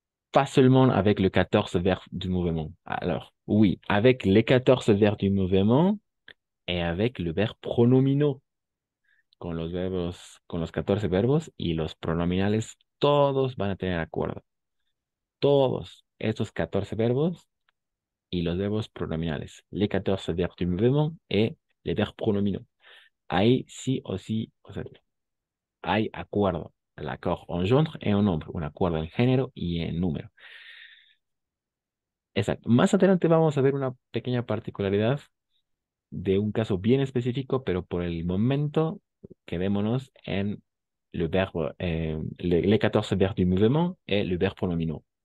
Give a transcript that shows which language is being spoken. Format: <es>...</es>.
<fr>Pas seulement avec le 14 verbes du mouvement. Alors, oui, avec les 14 verbes du mouvement et avec le verbe pronominaux.</fr> <es>Con los 14 verbos y los pronominales, todos van a tener acuerdo. Todos estos 14 verbos y los verbos pronominales.</es> <fr>Les 14 verbes du mouvement et les verbes pronominaux.</fr> <es>Ahí sí o sí, o sea, hay acuerdo. El</es> <fr>accord en genre et en nombre.</fr> <es>Un acuerdo en género y en número. Exacto. Más adelante vamos a ver una pequeña particularidad de un caso bien específico, pero por el momento quedémonos en le verbe,</es> <fr>les 14 verbes du mouvement et le verbe pronominaux.</fr>